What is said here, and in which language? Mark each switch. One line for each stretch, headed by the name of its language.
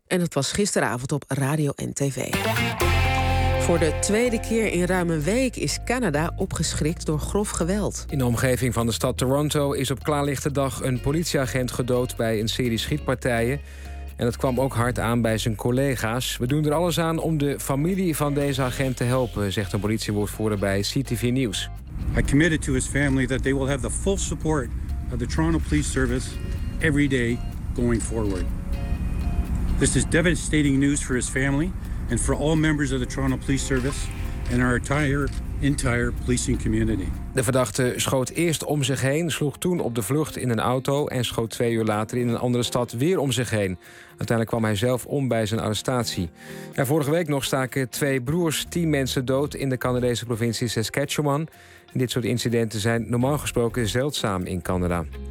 Dutch: En dat was gisteravond op Radio en TV. Voor de tweede keer in ruim een week is Canada opgeschrikt door grof geweld. In de omgeving van de stad Toronto is op klaarlichte dag een politieagent gedood bij een serie schietpartijen. En het kwam ook hard aan bij zijn collega's. We doen er alles aan om de familie van deze agent te helpen, zegt een politiewoordvoerder bij CTV News.
English: I committed to his family that they will have the full support of the Toronto Police Service every day going forward. This is devastating news for his family and for all members of the Toronto Police Service and our entire policing community.
Dutch: De verdachte schoot eerst om zich heen, sloeg toen op de vlucht in een auto en schoot 2 uur later in een andere stad weer om zich heen. Uiteindelijk kwam hij zelf om bij zijn arrestatie. En vorige week nog staken 2 broers 10 mensen dood in de Canadese provincie Saskatchewan. En dit soort incidenten zijn normaal gesproken zeldzaam in Canada.